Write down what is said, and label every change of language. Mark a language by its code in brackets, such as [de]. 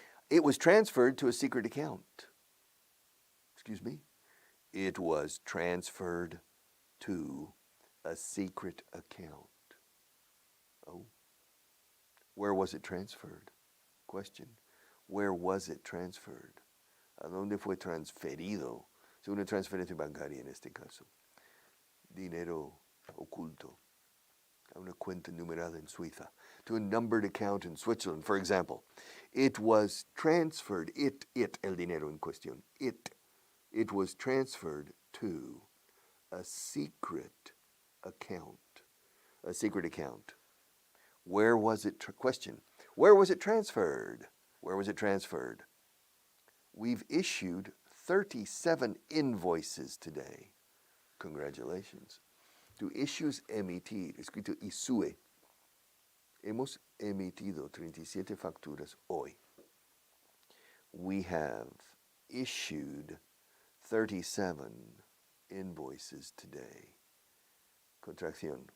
[en] It was transferred to a secret account. Excuse me? It was transferred to a secret account. Oh. Where was it transferred? Question. Where was it transferred? [es] ¿A dónde fue transferido? Es una transferencia bancaria en este caso. Dinero oculto. A una cuenta numerada en Suiza. [en] To a numbered account in Switzerland, for example. It was transferred, [es] el dinero en cuestión. [en] It was transferred to a secret account. A secret account. Where was it, question, where was it transferred? Where was it transferred? We've issued 37 invoices today. Congratulations. To issue [es] es emitir, escrito isue. Hemos emitido 37 facturas hoy. [en] We have issued 37 invoices today. Contracción.